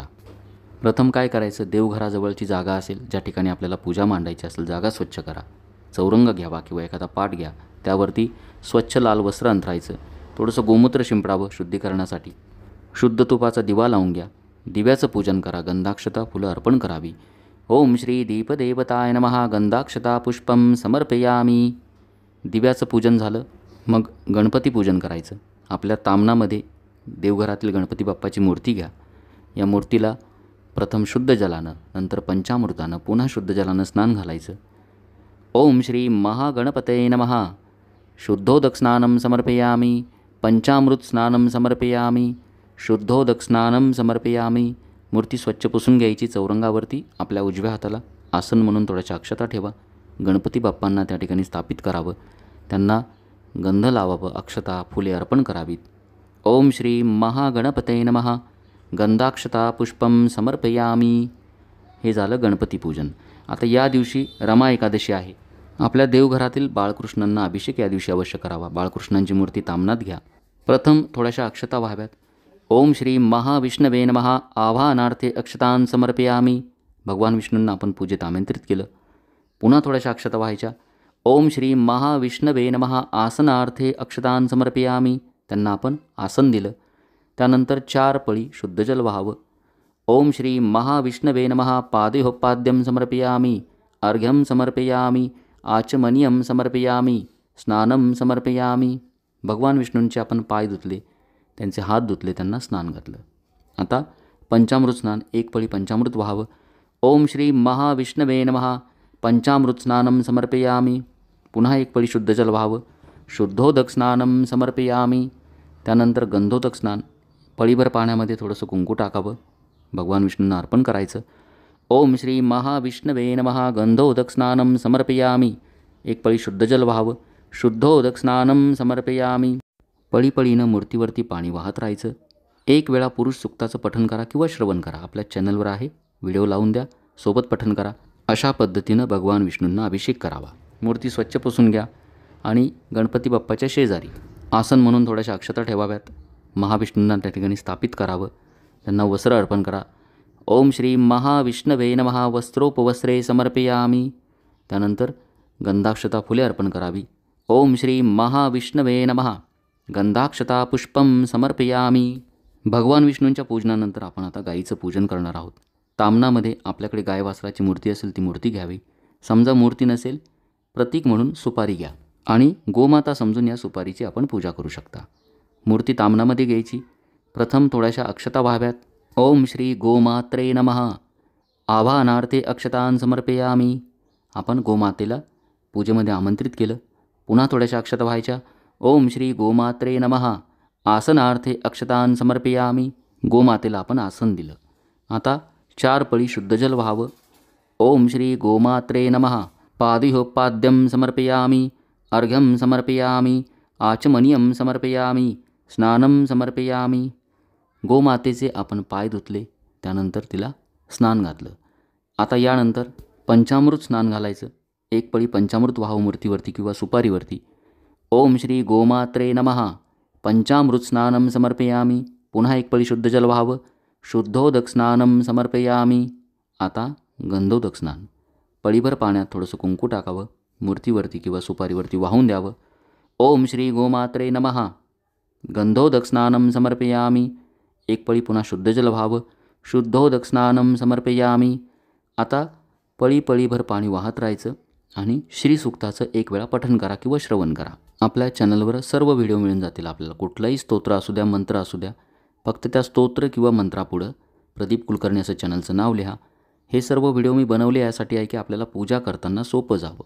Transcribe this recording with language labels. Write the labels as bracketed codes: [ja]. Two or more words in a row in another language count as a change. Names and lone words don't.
[mr] प्रथम काय करायचं, देवघराजवळची जागा असेल ज्या ठिकाणी आपल्याला पूजा मांडायची असेल जागा स्वच्छ करा. चौरंग घ्यावा किंवा एखादा पाट घ्या, त्यावरती स्वच्छ लाल वस्त्र अंथरायचं. थोडंसं गोमूत्र शिंपडावं शुद्धीकरणासाठी. शुद्ध तुपाचा दिवा लावून घ्या. दिव्याचं पूजन करा. गंधाक्षता फुलं अर्पण करावी. [sa] ओम श्री दीपदेवताय नमः गंधाक्षता पुष्पम समर्पयामी. [mr] दिव्याचं पूजन झालं मग गणपती पूजन करायचं. आपल्या तामणामध्ये देवघरातील गणपती बाप्पाची मूर्ती घ्या. या मूर्तीला प्रथम शुद्ध जलानं, नंतर पंचामृतानं, पुन्हा शुद्ध जलानं स्नान घालायचं. [sa] ओम श्री महागणपतये नमः. शुद्धोदक स्नानं समर्पयामि. पंचामृत स्नानं समर्पयामि. शुद्धोदक स्नानं समर्पयामि. [mr] मूर्ती स्वच्छ पुसून घ्यायची. चौरंगावरती आपल्या उजव्या हाताला आसन म्हणून थोड्याशा अक्षता ठेवा. गणपती बाप्पांना त्या ठिकाणी स्थापित करावं. त्यांना गंध लावावं, अक्षता फुले अर्पण करावीत. [sa] ओम श्री महागणपतये नमः. गंधाक्षता पुष्पम समर्पयामी. [mr] हे झालं गणपती पूजन. आता या दिवशी रमा एकादशी आहे. आपल्या देवघरातील बाळकृष्णांना अभिषेक या दिवशी अवश्य करावा. बाळकृष्णांची मूर्ती तामनात घ्या. प्रथम थोड्याशा अक्षता व्हाव्यात. [sa] ओम श्री महाविष्णवे नमः. आवाहनार्थे अक्षतां समर्पयामी. [mr] भगवान विष्णूंना आपण पूजेत आमंत्रित केलं. पुन्हा थोड्याशा अक्षता व्हायच्या. [sa] ओम श्री महाविष्णवे नमः. आसनार्थे अक्षतां समर्पयामी. [mr] त्यांना आपण आसन दिलं. त्यानंतर 4 पळी शुद्ध जल व्हावं. [sa] ओम श्री महाविष्णवे नमः. पादेहोपाद्यं समर्पयामी. अर्घ्यं समर्पयामी. आचमनीयं समर्पयामी. स्नानं समर्पयामी. [mr] भगवान विष्णूंचे आपण पाय धुतले, त्यांचे हात धुतले, त्यांना स्नान घातलं. आता पंचामृत स्नान. 1 पळी पंचामृत व्हावं. [sa] ओम श्री महाविष्णवे नमः. पंचामृत स्नानं समर्पयामी. [mr] पुन्हा 1 पळी शुद्ध जल व्हावं. [sa] शुद्धोदक स्नानं समर्पयामी. [mr] त्यानंतर गंधोदक स्नान. पळीभर पाण्यामध्ये थोडंसं कुंकू टाकावं, भगवान विष्णूंना अर्पण करायचं. [sa] ओम श्री महाविष्णवे नमः. गंधोदक स्नानं समर्पयामी. [mr] 1 पळी शुद्ध जल व्हावं. [sa] शुद्धोदक स्नानं समर्पयामी. [mr] पळीपळीनं मूर्तीवरती पाणी वाहत राहायचं. 1 वेळा पुरुष सूक्ताचं पठण करा किंवा श्रवण करा. आपल्या चॅनलवर आहे, व्हिडिओ लावून द्या, सोबत पठण करा. अशा पद्धतीनं भगवान विष्णूंना अभिषेक करावा. मूर्ती स्वच्छ पुसून घ्या आणि गणपती बाप्पाच्या शेजारी आसन म्हणून थोड्याशा अक्षता ठेवाव्यात. महाविष्णूंना त्या ठिकाणी स्थापित करावं. त्यांना वस्त्र अर्पण करा. [sa] ओम श्री महाविष्णवे नमः. वस्त्रोपवस्त्रे समर्पयामी. [mr] त्यानंतर गंधाक्षता फुले अर्पण करावी. [sa] ओम श्री महाविष्णवे नमः. गंधाक्षता पुष्पम समर्पयामी. [mr] भगवान विष्णूंच्या पूजनानंतर आपण आता गाईचं पूजन करणार आहोत. तामनामध्ये आपल्याकडे गाय वासराची मूर्ती असेल ती मूर्ती घ्यावी. समजा मूर्ती नसेल, प्रतीक म्हणून सुपारी घ्या आणि गोमाता समजून या सुपारीची आपण पूजा करू शकता. मूर्ती तामनामध्ये घ्यायची. प्रथम थोड्याशा अक्षता व्हाव्यात. [sa] ओम श्री गोमात्रे नमः. आवाहनार्थे अक्षतां समर्पयामी. [mr] आपण गोमातेला पूजेमध्ये आमंत्रित केलं. पुन्हा थोड्याशा अक्षता व्हायच्या. [sa] ओम श्री गोमात्रे नमः. आसनार्थे अक्षतां समर्पयामी. [mr] गोमातेला आपण आसन दिलं. आता 4 पळी शुद्ध जल व्हावं. [sa] ओम श्री गोमात्रे नमः. पादिहोपाद्यं समर्पयामी. अर्घ्यं समर्पयामी. आचमनीयं समर्पयामी. स्नानं समर्पयामी. [mr] गोमातेचे आपण पाय धुतले, त्यानंतर तिला स्नान घातलं. आता यानंतर पंचामृत स्नान घालायचं. 1 पळी पंचामृत व्हावं मूर्तीवरती किंवा सुपारीवरती. [sa] ओम श्री गोमात्रे नमः. पंचामृत स्नानं समर्पयामी. [mr] पुन्हा 1 पळी शुद्ध जल व्हावं. [sa] शुद्धोदक स्नानं समर्पयामी. [mr] आता गंधोदक स्नान. पळीभर पाण्यात थोडंसं कुंकू टाकावं, मूर्तीवरती किंवा सुपारीवरती वाहून द्यावं. [sa] ओम श्री गोमात्रे नमः. गंधोदक स्नानं समर्पयामी. [mr] 1 पळी पुन्हा शुद्ध जल व्हावं. [sa] शुद्धोदक स्नानं समर्पयामी. [mr] आता पळीभर पाणी वाहत राहायचं आणि श्रीसूक्ताचं 1 वेळा पठण करा किंवा श्रवण करा. आपल्या चॅनलवर सर्व व्हिडिओ मिळून जातील. आपल्याला कुठलाही स्तोत्र असू द्या, मंत्र असू द्या, फक्त त्या स्तोत्र किंवा मंत्रापुढं प्रदीप कुलकर्णी असं चॅनलचं नाव लिहा. हे सर्व व्हिडिओ मी बनवले यासाठी आहे की आपल्याला पूजा करताना सोपं जावं.